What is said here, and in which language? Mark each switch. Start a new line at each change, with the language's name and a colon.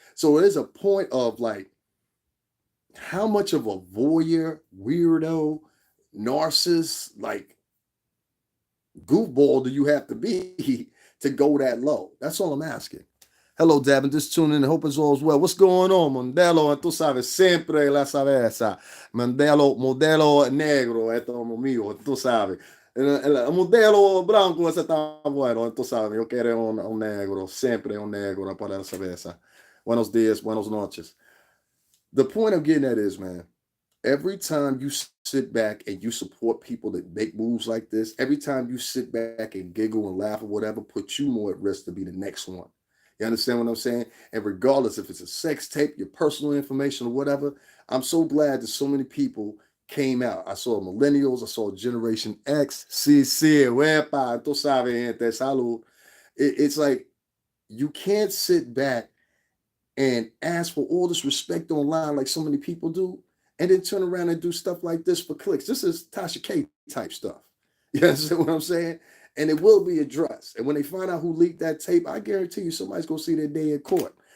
English: So there's a point of like, how much of a voyeur, weirdo, narcissist, like goofball do you have to be to go that low? That's all I'm asking. Hello, Davin, just tuning in. I hope it's all well. What's going on, Mandelo?
Spanish: Tú sabes, siempre la sabes. Mandelo, modelo negro, esto es mío, tú sabes. El modelo blanco, ese está bueno, tú sabes. Yo quiero un negro, siempre un negro para la cerveza. Buenos días, buenas noches.
English: The point I'm getting at is, man, every time you sit back and you support people that make moves like this, every time you sit back and giggle and laugh or whatever, puts you more at risk to be the next one. You understand what I'm saying? And regardless if it's a sex tape, your personal information or whatever, I'm so glad that so many people came out. I saw millennials, I saw Generation X.
Spanish: Sí, sí, wepa, tú sabes, gente, salud.
English: It's like you can't sit back and ask for all this respect online like so many people do, and then turn around and do stuff like this for clicks. This is Tasha K type stuff. You understand what I'm saying? And it will be addressed. And when they find out who leaked that tape, I guarantee you somebody's gonna see their day in court.